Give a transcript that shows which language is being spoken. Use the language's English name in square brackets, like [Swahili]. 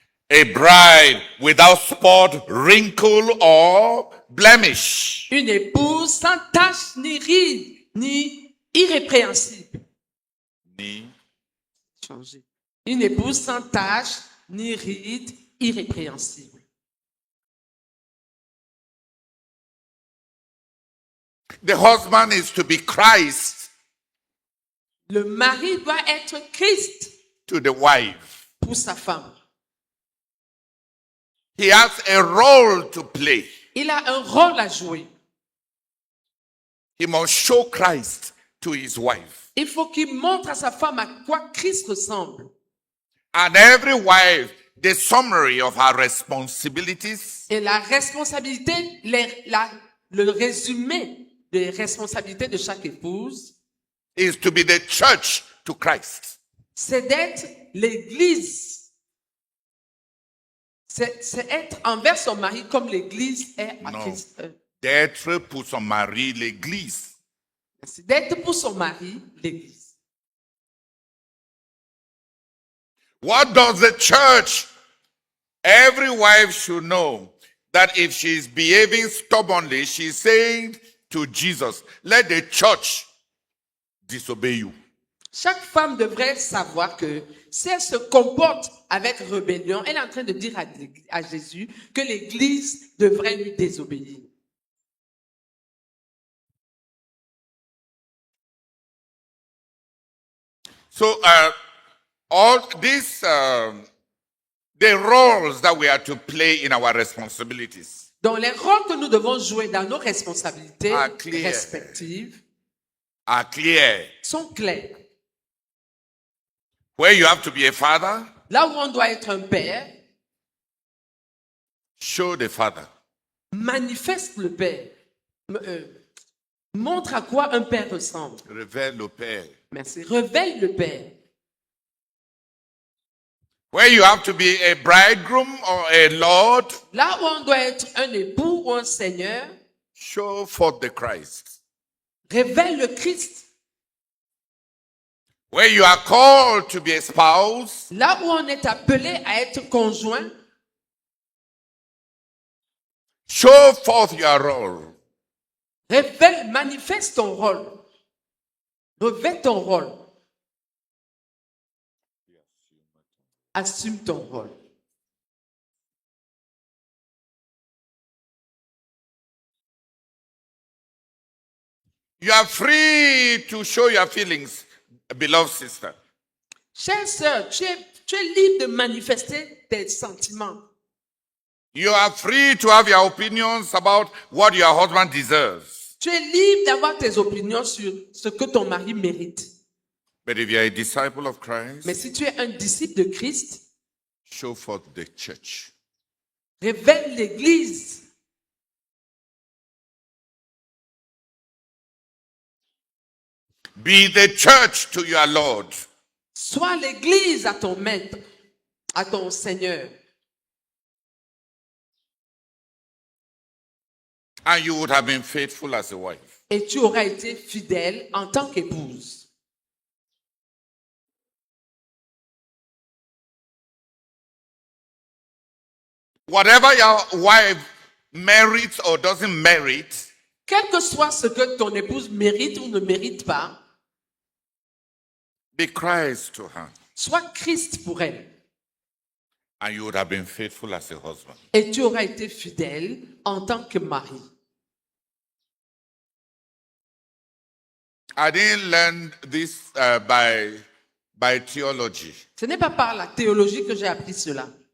[English] a bride without spot, wrinkle, or blemish. [French] une épouse sans tache ni ride ni irrépréhensible. Changer. Une épouse sans tache ni ride irrépréhensible. [English] The husband is to be Christ [French] Le mari doit être Christ [English] to the wife. [French] pour sa femme. [English] He has a role to play. [French] Il a un rôle à jouer. [English] He must show Christ to his wife. [French] Il faut qu'il montre à sa femme à quoi Christ ressemble. [English] And every wife, the summary of her responsibilities [French] Et la responsabilité, le résumé des responsabilités de chaque épouse, [English] is to be the church to Christ. [French] c'est d'être l'église. C'est être envers son mari comme l'église est à Non. Christ. D'être pour son mari l'église. C'est d'être pour son mari l'église. [English] What does the church? Every wife should know that if she is behaving stubbornly, she's saying to Jesus, let the church disobey you. [French] Chaque femme devrait savoir que si elle se comporte avec rébellion, elle est en train de dire à Jésus que l'église devrait lui désobéir. [English] So all these the roles that we are to play in our responsibilities [French] Donc les rôles que nous devons jouer dans nos responsabilités [English] clear. [French] respectives [English] are clear. [French] sont clairs. [English] Where you have to be a father, [French] Là où on doit être un père, [English] show the father. [French] manifeste le père. Montre à quoi un père ressemble. Révèle le père. Merci. Révèle le père. [English] Where you have to be a bridegroom or a lord, [French] Là où on doit être un époux ou un seigneur, [English] show forth the Christ. [French] révèle le Christ. [English] Where you are called to be a spouse, [French] Là où on est appelé à être conjoint, [English] show forth your role. [French] révèle, manifeste ton rôle. Revêt ton rôle. Assume ton rôle. [English] You are free to show your feelings, beloved sister. [French] Chère sœur, tu es libre de manifester tes sentiments. [English] You are free to have your opinions about what your husband deserves. [French] Tu es libre d'avoir tes opinions sur ce que ton mari mérite. [English] But if you are a disciple of Christ, [French] Mais si tu es un disciple de Christ, [English] show forth the church. [French] révèle l'Église. [English] Be the church to your Lord. [French] Sois l'Église à ton maître, à ton Seigneur. [English] And you would have been faithful as a wife. [French] Et tu auras été fidèle en tant qu'épouse. [English] Whatever your wife merits or doesn't merit, [French] Quel que soit ce que ton épouse mérite ou ne mérite pas, [English] be Christ to her. [French] sois Christ pour elle. [English] And you would have been faithful as a husband. [French] Et tu auras été fidèle en tant que mari. [English] I didn't learn this by theology. [French] Ce n'est pas par la théologie que j'ai appris cela.